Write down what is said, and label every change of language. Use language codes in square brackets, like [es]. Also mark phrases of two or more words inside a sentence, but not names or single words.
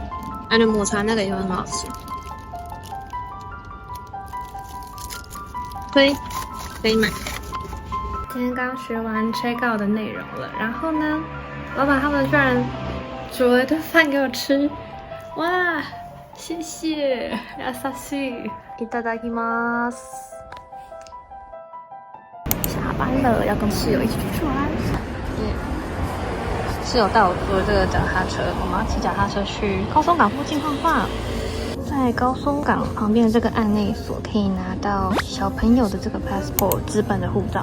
[zh] 還有抹茶那個也很好吃，可以買。今天剛學完 [en] check out [zh] 的內容了，然後呢，老闆他們居然煮了一頓飯給我吃，哇，謝謝， [ja] 優しい，いただきます。 [zh] 下班了，要跟室友一起出去玩。室友帶我租了這個腳踏車，我們要騎腳踏車去高松港附近晃晃。在高松港旁邊的這個案內所，可以拿到小朋友的這個 passport 紙本的護照。